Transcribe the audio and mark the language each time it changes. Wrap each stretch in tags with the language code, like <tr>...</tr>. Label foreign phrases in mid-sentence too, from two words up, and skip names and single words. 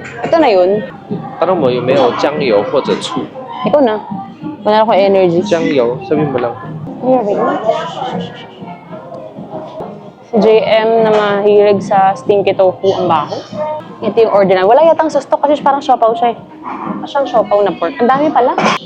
<tl>Ito na yun.</tl> <zh>当然我有没有酱油或者醋？</zh> <tl>Ikaw na. Wala akong energy.</tl> <zh>酱油，</zh> <tl>sabihin mo lang. Si JM na mahilig sa</tl> <en>stinky tofu</en> <tl>ang baho. Ito yung order na. Wala yatang sa stock kasi parang siopaw siya eh. Siyang siopaw na pork. Ang dami pala.</tl>